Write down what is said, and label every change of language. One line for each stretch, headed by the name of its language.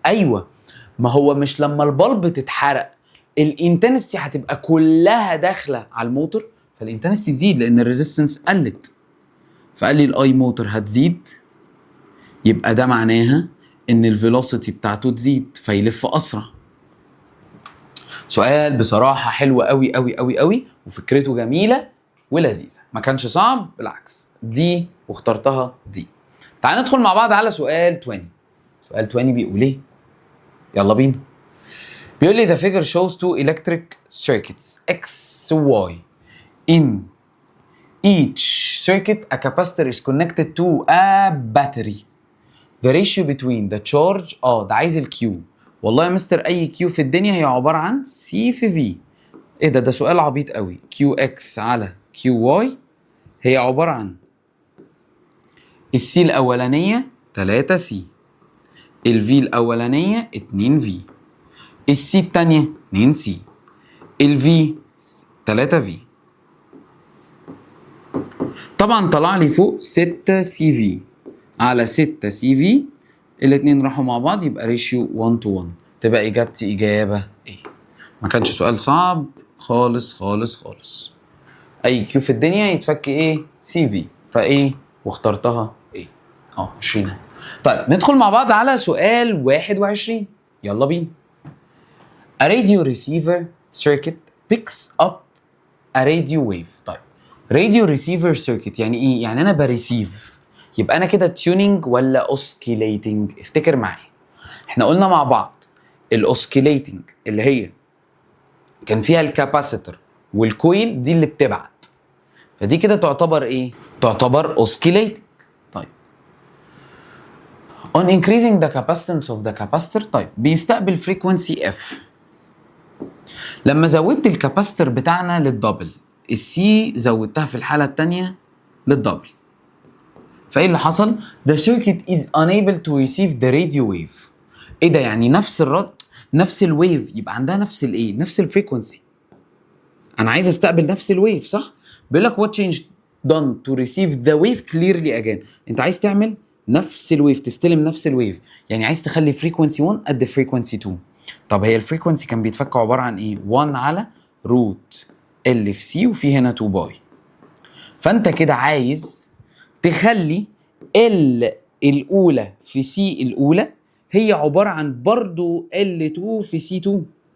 Arabic: ايوه، ما هو مش لما البلب تتحرق الانتنستي هتبقى كلها داخله على الموتور، فالانتنستي تزيد لان الريزيستنس قلت، فقال لي الاي موتور هتزيد، يبقى ده معناها ان الفيلوسيتي بتاعته تزيد فيلف اسرع. سؤال بصراحه حلو قوي قوي قوي قوي، وفكرته جميله ولذيذه، ما كانش صعب، بالعكس دي واخترتها دي. تعال ندخل مع بعض على سؤال 20. سؤال 20 بيقول ايه؟ يلا بينا. بيقول لي
English: the figure shows two electric circuits X و Y. In each circuit a capacitor is connected to a battery. The ratio between the charge
Arabic: ده عايز الكيو. والله يا مستر اي كيو في الدنيا هي عباره عن سي في في. ايه ده سؤال عبيط قوي. كيو اكس على كيو واي هي عباره عن السي الاولانيه 3 سي، الفي الاولانيه 2 في، السي الثانيه 2 سي، الفي 3 في. طبعا طلع لي فوق 6 سي في على 6 سي في، الاثنين راحوا مع بعض يبقى ريشيو 1 to 1، تبقى اجابتي اجابه ايه. ما كانش سؤال صعب خالص خالص خالص. اي كيو في الدنيا يتفك ايه؟ سي في. فايه واخترتها ايه؟ 20. طيب ندخل مع بعض على سؤال 21. يلا بينا.
English: A radio receiver circuit picks up a radio wave.
Arabic: طيب radio receiver circuit يعني ايه؟ يعني انا بريسيف، يبقى انا كده tuning ولا oscillating؟ افتكر معايا احنا قلنا مع بعض الاوسكيليتنج اللي هي كان فيها الكاباسيتور والكويل دي اللي بتبعت، فدي كده تعتبر ايه؟ تعتبر اوسكيليتنج.
English: طيب on increasing the capacitance of the capacitor،
Arabic: طيب بيستقبل
English: frequency F.
Arabic: لما زودت الكاباسيتور بتاعنا للدبل، السي زودتها في الحالة التانية للدبل، فايه اللي حصل؟
English: The circuit is unable to receive the radio wave.
Arabic: ايه ده؟ يعني نفس الرد، نفس الويف، يبقى عندها نفس الايه؟ نفس الفريكونسي. انا عايز استقبل نفس الويف صح؟ بيقول لك
English: what change done to receive the wave clearly again.
Arabic: انت عايز تعمل نفس الويف، تستلم نفس الويف، يعني عايز تخلي فريكونسي 1 قد فريكونسي 2. طب هي الفريكونسي كان بيتفك عباره عن ايه؟ 1 على روت ال في سي، وفي هنا 2 باي. فانت كده عايز تخلي ال الاولى في سي الاولى هي عباره عن برضو ال2 في سي 2.